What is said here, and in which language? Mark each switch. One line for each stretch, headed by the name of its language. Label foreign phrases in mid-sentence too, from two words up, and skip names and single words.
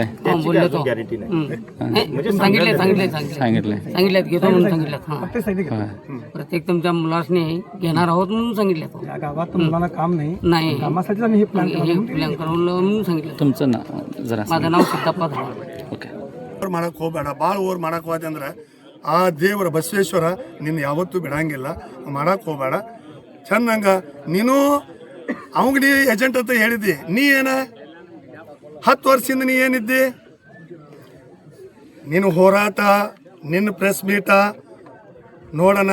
Marathi: बोलले तो गॅरंटी नाही. सांगितलं घेतो म्हणून सांगितलं. प्रत्येक तुमच्या मुलासने घेणार आहोत म्हणून सांगितलं. गावात मुलांना काम नाही, कामासाठी आम्ही हे हे प्लॅन करून म्हणून सांगितलं. तुमचं नाव जरा? माझं नाव सिद्धप्पा धावड.
Kannada: ಓಕೆ. ಮಾಡಕ್ಕೆ ಹೋಗಬೇಡ, ಭಾಳ ಓವರ್ ಮಾಡಕ್ಕೆ ಹೋದೆ ಅಂದ್ರೆ ಆ ದೇವರ ಬಸವೇಶ್ವರ ನಿನ್ನ ಯಾವತ್ತೂ ಬಿಡಂಗಿಲ್ಲ. ಮಾಡಕ್ಕೆ ಹೋಗಬೇಡ. ಚೆನ್ನಂಗ ನೀನು ಅವಂಗೆ ನೀ ಏಜೆಂಟ್ ಅಂತ ಹೇಳಿದ್ದಿ. ನೀ ಏನ 10 ವರ್ಷದಿಂದ ನೀ ಏನಿದ್ದಿ? ನೀನು ಹೋರಾಟ, ನಿನ್ನ
English: press meet
Kannada: ನೋಡೋಣ.